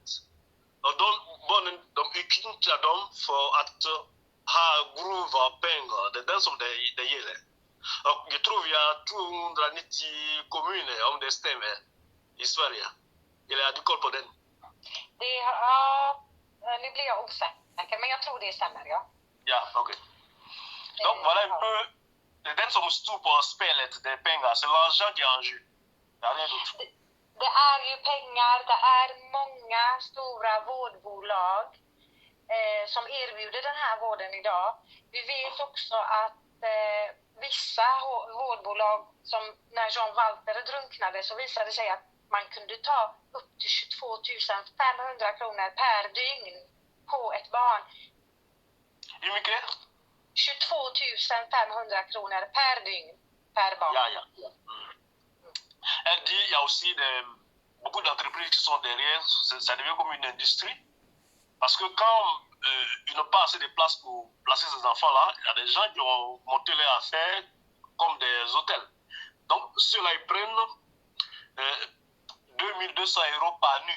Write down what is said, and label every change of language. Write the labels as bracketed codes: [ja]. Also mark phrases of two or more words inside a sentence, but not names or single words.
[sv] Och barnen, de utnyttjar dem för att ha grova pengar. Det är den som det gäller. Och jag tror vi har 290 kommuner, om det stämmer, i Sverige. Eller har du koll på den? Nu blir jag osäker, men jag tror det stämmer, ja. Ja, okej. [fr] Donc voilà un peu, [sv] det är den som står på spelet, det är pengar. [fr] C'est l'argent qui est en jeu. [sv] Det är [fr] rien d'autre. [sv] Det är ju pengar, det är många stora vårdbolag som erbjuder den här vården idag. Vi vet också att vissa vårdbolag, som när Jean Walter drunknade, så visade det sig att man kunde ta upp till 22 500 kronor per dygn på ett barn. Hur mycket? 22 500 kronor per dygn per barn. Ja. [fr] Elle dit il y a aussi beaucoup d'entreprises qui sont derrière, ça devient comme une industrie. Parce que quand ils n'ont pas assez de place pour placer ces enfants-là, il y a des gens qui ont monté leur affaire comme des hôtels. Donc ceux-là, ils prennent 2200 euros par nuit.